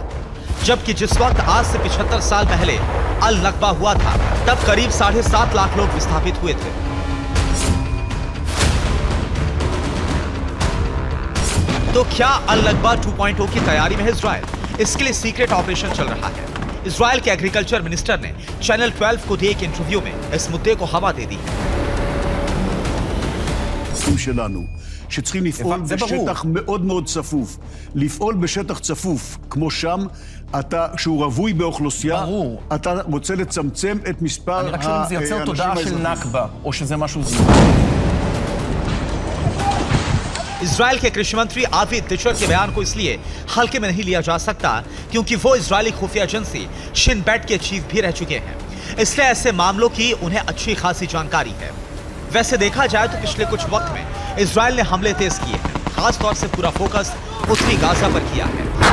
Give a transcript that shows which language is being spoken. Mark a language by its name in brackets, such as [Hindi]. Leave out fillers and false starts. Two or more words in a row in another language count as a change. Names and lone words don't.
[Hindi] जबकि जिस वक्त आज से 75 साल पहले अल नकबा हुआ था तब करीब 7.5 लाख लोग विस्थापित हुए थे। तो क्या अल नकबा 2.0 की तैयारी में है इजराइल? इसके लिए [English] secret operation [Hindi] चल रहा है। इजराइल के [English] agriculture minister [Hindi] ने चैनल 12 को दिए एक इंटरव्यू में इस मुद्दे को हवा दे दी है। [Hebrew] שלנו שצריכים לפעול בשטח מאוד מאוד צפוף. לפעול בשטח צפוף כמו שם, שהוא רווי באוכלוסייה, אתה רוצה לצמצם את מספר האנשים אני רק שואל אם זה יוצר תודעה של נכבה, או שזה משהו זו. [Hindi] इजराइल के कृषि मंत्री आवी दिशर के बयान को इसलिए हल्के में नहीं लिया जा सकता क्योंकि वो इजरायली खुफिया एजेंसी शिन बेट के चीफ भी रह चुके हैं, इसलिए ऐसे मामलों की उन्हें अच्छी खासी जानकारी है। वैसे देखा जाए तो पिछले कुछ वक्त में इजराइल ने हमले तेज किए हैं, खास तौर से पूरा फोकस उत्तरी गाजा पर किया है।